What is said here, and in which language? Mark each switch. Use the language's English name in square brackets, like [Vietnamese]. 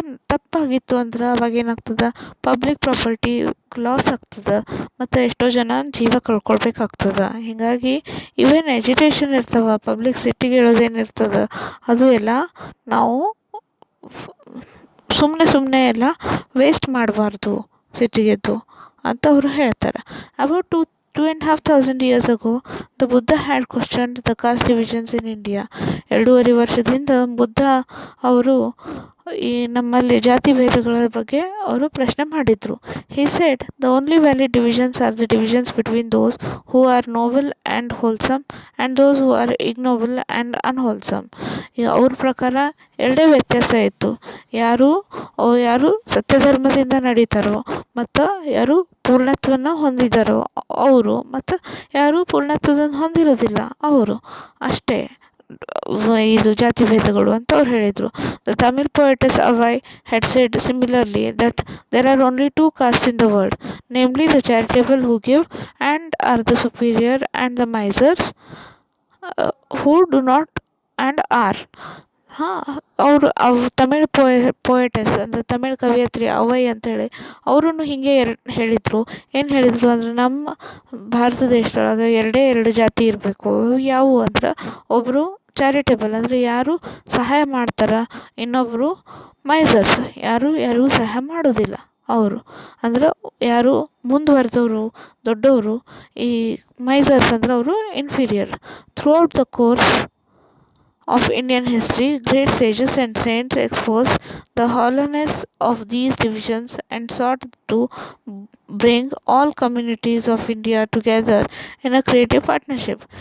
[Kannada] ತಪ್ಪಾಗಿತ್ತು ಅಂದ್ರೆ ಅವಾಗ ಏನಾಗ್ತದೆ, ಪಬ್ಲಿಕ್ ಪ್ರಾಪರ್ಟಿ ಲಾಸ್ ಆಗ್ತದೆ ಮತ್ತು ಎಷ್ಟೋ ಜನ ಜೀವ ಕಳ್ಕೊಳ್ಬೇಕಾಗ್ತದೆ. ಹೀಗಾಗಿ ಇವೇನು ಎಜುಟೇಷನ್ ಇರ್ತವೆ, ಪಬ್ಲಿಕ್ ಸಿಟ್ಟಿಗೆ ಹೇಳೋದೇನಿರ್ತದೆ, ಅದು ಎಲ್ಲ ನಾವು ಸುಮ್ಮನೆ ಎಲ್ಲ ವೇಸ್ಟ್ ಮಾಡಬಾರ್ದು ಸಿಟ್ಟಿಗೆದ್ದು ಅಂತ ಅವರು ಹೇಳ್ತಾರೆ. [English] About 2,500 years ago, the Buddha had questioned the caste divisions in India. [Kannada] 2.5 ವರ್ಷದಿಂದ ಬುದ್ಧ ಅವರು ಈ ನಮ್ಮಲ್ಲಿ ಜಾತಿ ಭೇದಗಳ ಬಗ್ಗೆ ಅವರು ಪ್ರಶ್ನೆ ಮಾಡಿದರು. [English] He said, the only valid divisions are the divisions between those who are noble and wholesome and those who are ignoble and unwholesome. [Kannada] ಅವ್ರ ಪ್ರಕಾರ ಎರಡೇ ವ್ಯತ್ಯಾಸ ಇತ್ತು, ಯಾರು ಸತ್ಯಧರ್ಮದಿಂದ ನಡೀತಾರೋ ಮತ್ತು ಯಾರು ಪೂರ್ಣತ್ವವನ್ನು ಹೊಂದಿದ್ದಾರೋ ಅವರು, ಮತ್ತು ಯಾರು ಪೂರ್ಣತ್ವದಿಂದ ಹೊಂದಿರೋದಿಲ್ಲ ಅವರು, ಅಷ್ಟೇ ಇದು ಜಾತಿ ಭೇದಗಳು ಅಂತ ಅವ್ರು ಹೇಳಿದರು. [English] The Tamil poetess Avai had said similarly that there are only two castes in the world, namely the charitable who give and are the superior, and the misers who do not and are. [Kannada] ಅವರು ತಮಿಳ್ ಪೋಯೆಟಸ್ ಅಂದರೆ Tamil ಕವಿಯತ್ರಿ away ಅಂತೇಳಿ ಅವರೂ ಹೀಗೆ ಹೇಳಿದರು. ಏನು ಹೇಳಿದರು ಅಂದರೆ, ನಮ್ಮ ಭಾರತ ದೇಶದೊಳಗೆ ಎರಡು ಜಾತಿ ಇರಬೇಕು. ಯಾವುವು ಅಂದ್ರೆ, ಒಬ್ಬರು ಚಾರಿಟೇಬಲ್ ಅಂದರೆ ಯಾರು ಸಹಾಯ ಮಾಡ್ತಾರೆ, ಇನ್ನೊಬ್ಬರು ಮೈಸರ್ಸ್ ಯಾರಿಗೂ ಸಹಾಯ ಮಾಡೋದಿಲ್ಲ. ಅವರು ಅಂದ್ರೆ ಯಾರು ಮುಂದುವರೆದವರು, ದೊಡ್ಡವರು. ಈ ಮೈಸರ್ಸ್ ಅಂದ್ರೆ ಅವರು inferior. [English] Throughout the course of Indian history, great sages and saints exposed the hollowness of these divisions and sought to bring all communities of India together in a creative partnership.